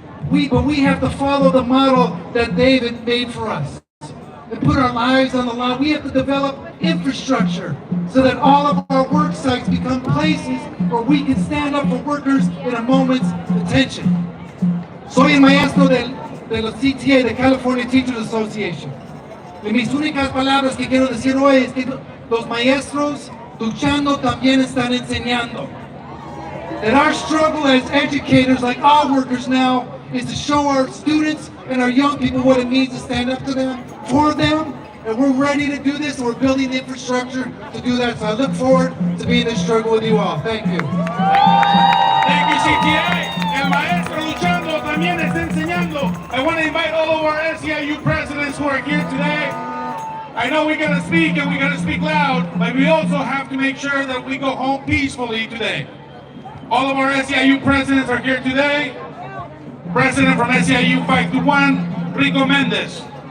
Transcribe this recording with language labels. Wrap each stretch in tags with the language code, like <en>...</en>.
<en>But we have to follow the model that David made for us and put our lives on the line. We have to develop infrastructure so that all of our work sites become places where we can stand up for workers in a moment's detention.</en> <es>Soy el maestro de los CTA, de California Teachers Association. Y mis únicas palabras que quiero decir hoy es que los maestros luchando también están enseñando.</es> <en>That our struggle as educators, like all workers now, is to show our students and our young people what it means to stand up to them, for them, and we're ready to do this. We're building the infrastructure to do that. So I look forward to being in this struggle with you all. Thank you. Thank you, CTA.</en> <es>El maestro luchando también está enseñando.</es> <en>I want to invite all of our SEIU presidents who are here today. I know we're going to speak and we're going to speak loud, but we also have to make sure that we go home peacefully today. All of our SEIU presidents are here today. President from SEIU 521, Rico Mendez.</en>